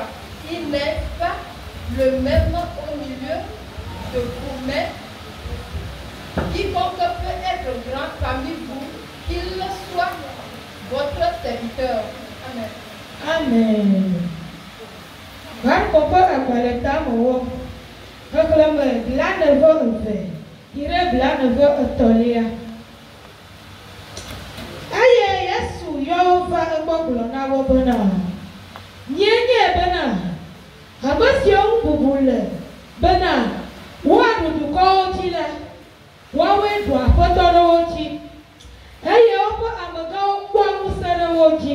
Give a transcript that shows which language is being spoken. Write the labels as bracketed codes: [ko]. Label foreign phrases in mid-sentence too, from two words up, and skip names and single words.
[fr] Il n'est pas le même au milieu de vous, mais quiconque peut être grand parmi vous, qu'il soit votre serviteur. Amen. [ee] Amen. Marco agbalẽta mɔwɔ. Xexlẽme blaene-vɔ-eve yi ɖe blaene-vɔ-etɔ̃lia. Eye Yesu yɔ wo va egbɔ gblɔ na wo bena, míenye bena ame siwo ŋububu le bena woaɖu dukɔwo dzi la, woawoe ɖu aƒetɔ ɖe wo dzi, eye woƒe amegãwo kpɔa ŋusẽ ɖe wo dzi.